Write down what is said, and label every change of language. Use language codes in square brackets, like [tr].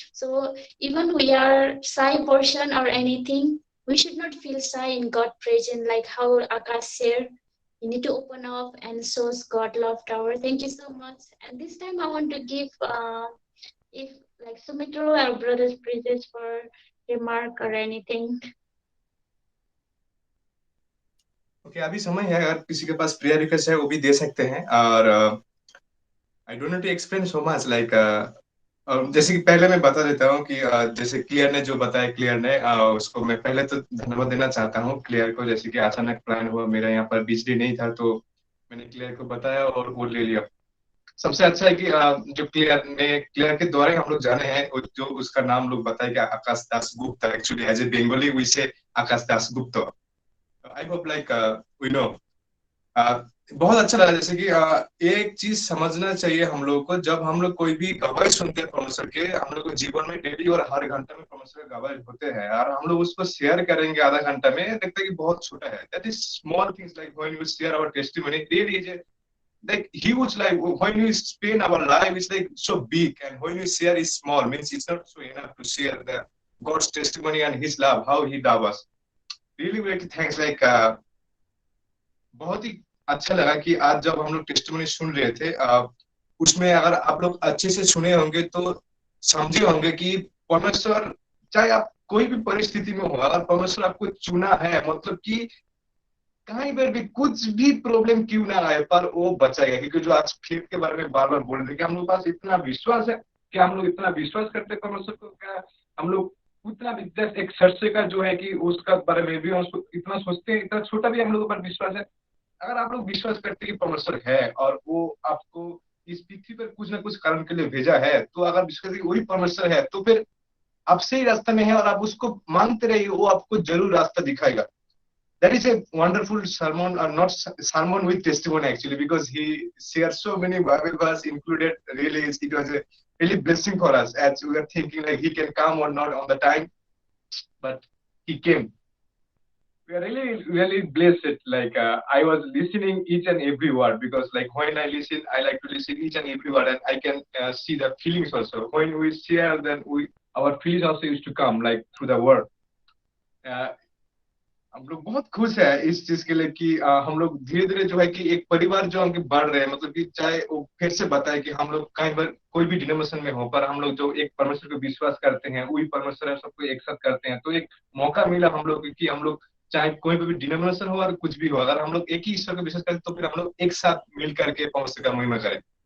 [en] So even we are shy person or anything, we should not feel shy in God present, like how Akash shared. You need to open up and shows God love tower. Thank you so much. And this time I want to give if like Sumitro or brothers pages for remark or anything. [hi] Okay, अभी समय है, अगर किसी के पास prayer request है वो भी दे सकते हैं। और [en] I don't know to explain so much like, [hi] जैसे कि पहले मैं बता देता हूँ कि जैसे क्लियर ने जो बताया, क्लियर ने उसको मैं पहले तो धन्यवाद देना चाहता हूँ क्लियर को। जैसे कि अचानक प्लान हुआ, मेरा यहाँ पर बिजली नहीं था, तो मैंने क्लियर को बताया और वो ले लिया। सबसे अच्छा है कि जो क्लियर के द्वारा ही हम लोग जाने हैं, जो उसका नाम लोग बताए कि आकाश Das Gupta. [en] Actually as a Bengali we say Akash Das Gupta. I hope like we know. [hi] बहुत अच्छा लगा। जैसे कि एक चीज समझना चाहिए हम लोगों को, जब हम लोग कोई भी गवाही सुनते हैं परमेश्वर के, हम लोग को जीवन में डेली और हर घंटे में परमेश्वर के गवाही होते हैं, और हम लोग उसको शेयर करेंगे आधा घंटा में, देखते हैं कि बहुत छोटा है। [en] That is small things like when we share our testimony, really is like huge. Like when we spend our life, it's like so big, and when we share is small, means it's not so enough to share the God's testimony and His love, how He loves us. Really, really thanks. [hi] Like बहुत ही अच्छा लगा कि आज जब हम लोग testimony सुन रहे थे, उसमें अगर आप लोग अच्छे से सुने होंगे तो समझे होंगे कि परमेश्वर, चाहे आप कोई भी परिस्थिति में हो, अगर परमेश्वर आपको चुना है, मतलब कि कहीं पर भी कुछ भी प्रॉब्लम क्यों ना आए, पर वो बचाएगा। क्योंकि जो आज फेथ के बारे में बार बार बोल रहे थे कि हम लोग पास इतना विश्वास है, कि हम लोग इतना विश्वास करते हैं परमेश्वर को, क्या हम लोग उतना भी जस्ट एक सरसे का जो है कि उसका बारे में भी हम इतना सोचते हैं, इतना छोटा भी हम लोगों पर विश्वास है। अगर आप लोग विश्वास करते हैं कि परमेश्वर है और वो आपको इस पृथ्वी पर कुछ ना कुछ कारण के लिए भेजा है, तो अगर विश्वास करते वही परमेश्वर है, तो फिर आप सही रास्ते में है और आप उसको मांगते रहिए, वो आपको जरूर रास्ता दिखाएगा। [en] That is a wonderful sermon, or not sermon with testimony actually, because he shared so many Bible verses included. Really, it was a really blessing for us as we were thinking like he can come or not on the time, but he came. We are really, really blessed. Like I was listening each and every word, because like when I listen, I like to listen each and every word, and I can see the feelings also. When we share, then our feelings also used to come like through the word. [hi] हम लोग बहुत खुश है इस चीज के लिए कि हम लोग धीरे धीरे जो है कि एक परिवार जो हमके बढ़ रहे हैं, मतलब कि चाहे वो फिर से बताए कि हम लोग कहीं पर कोई भी डिनोमिनेशन में हो, पर हम लोग जो एक परमेश्वर को विश्वास करते हैं, वही परमेश्वर है, सबको एक साथ करते हैं। तो एक मौका मिला हम लोग कि हम लोग चाहे कोई भी डिनोमिनेशन हो और कुछ भी हो, अगर हम लोग एक ही ईश्वर को विश्वास करें, तो फिर हम लोग एक साथ मिल करके परमेश्वर का महिमा करें।